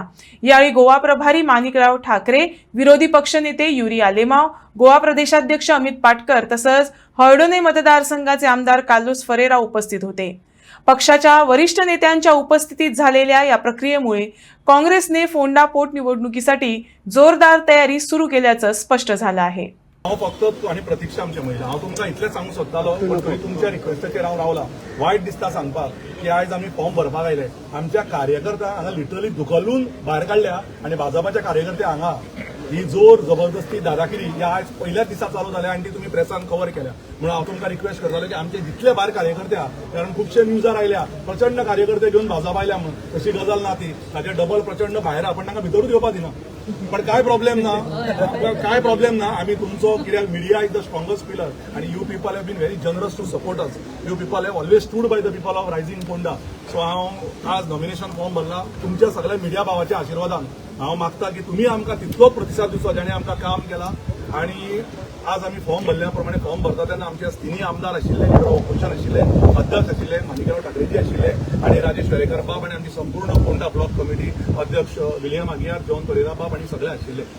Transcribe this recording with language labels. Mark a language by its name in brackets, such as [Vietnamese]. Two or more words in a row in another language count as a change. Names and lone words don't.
[Marathi] यावेळी गोवा प्रभारी माणिकराव ठाकरे, विरोधी पक्षनेते युरी आलेमाव, गोवा प्रदेशाध्यक्ष अमित पाटकर तसंच हळदोणे मतदारसंघाचे आमदार कार्लोस फरेरा उपस्थित होते। पक्षाच्या वरिष्ठ नेत्यांच्या उपस्थितीत झालेल्या या प्रक्रियेमुळे काँग्रेसने फोंडा पोटनिवडणुकीसाठी जोरदार तयारी सुरू केल्याचं स्पष्ट झालं आहे। [Konkani] फक्त आणि प्रतीक्षा आमच्या महिला हांव तुमकां इतलें सांगूंक सोदतालो पण थंय तुमच्या रिक्वेस्टाचेर हांव रावला। वायट दिसता सांगपाक की आयज आमी फॉर्म भरपाक आयले, आमच्या कार्यकर्त्यांक हांगा लिटरली धुकलून भायर काडल्या आणि भाजपाच्या कार्यकर्ते हांगा ही जोर जबरदस्ती दादागिरी ह्या आज पहिल्याच दिसा चालू जाल्या आणि ती तुम्ही प्रेसान कव्हर केल्या। म्हणून हांव तुमकां रिक्वेस्ट करतालो की आमचे जितले भायर कार्यकर्ते आहा, कारण खुबशे न्यूजार आयल्या प्रचंड कार्यकर्ते घेऊन भाजप आयल्या म्हणून, तशी गजाल ना ती ताचे डबल प्रचंड भायर आपण तांकां भितरूच येवपाक दिना। पण काय प्रॉब्लेम ना आम्ही तुमचो कित्याक [English] media is the strongest pillar आणि you people have been very generous to support us। you people have always stood by the people of Rising Fonda. [Konkani] सो हांव आज [English] nomination form [Konkani] भरला तुमच्या सगळ्या मिडिया भावाच्या आशिर्वादान। हांव मागता की तुम्ही आमकां तितलोच प्रतिसाद दिवचो जेणे आमकां काम केला। आणि आज आम्ही फॉर्म भरल्या प्रमाणे फॉर्म भरता तेन्ना आमचे तिन्ही आमदार आशिल्ले, ऑपोजिशन आशिल्ले, अध्यक्ष आशिल्ले, माणिकराव ठाकरेजी आशिल्ले आणि राजेश वेरेकर बाब आणि आमची संपूर्ण फोंडा [English] block committee [Konkani] अध्यक्ष विलियम आगियार, जॉन परेरा बाब आणि सगळे आशिल्ले।